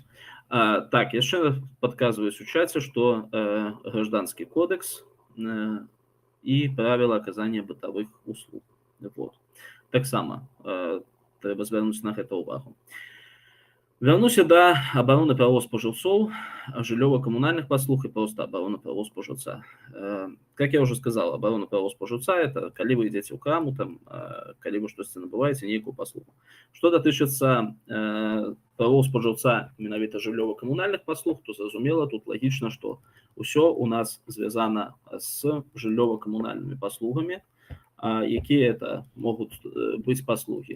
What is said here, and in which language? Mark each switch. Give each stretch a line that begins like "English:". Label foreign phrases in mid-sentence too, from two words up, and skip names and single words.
Belarusian: Так, яшчэ падказваюць у чаце, што гражданскі кодекс і правіла аказання бытавых услуг. Вот. Таксама трэба звярнуць на гэта ўвагу. Вярнуся да абароны правоў спажыўцоў, жыллёва-камунальных паслуг
Russian: и просто оборона
Belarusian: правоў спажыўца.
Russian: Как я уже сказал, оборона
Belarusian: правоў спажыўца — это калі вы ідзеце ў краму, там, калі вы штосьці набываеце нейкую паслугу. Што датычыцца правоў спажыўца менавіта жыллёва-камунальных паслуг, то зразумела, тут лагічна, што ўсё у нас звязана з жыллёва-камунальнымі паслугамі, якія это могуць быць паслугі.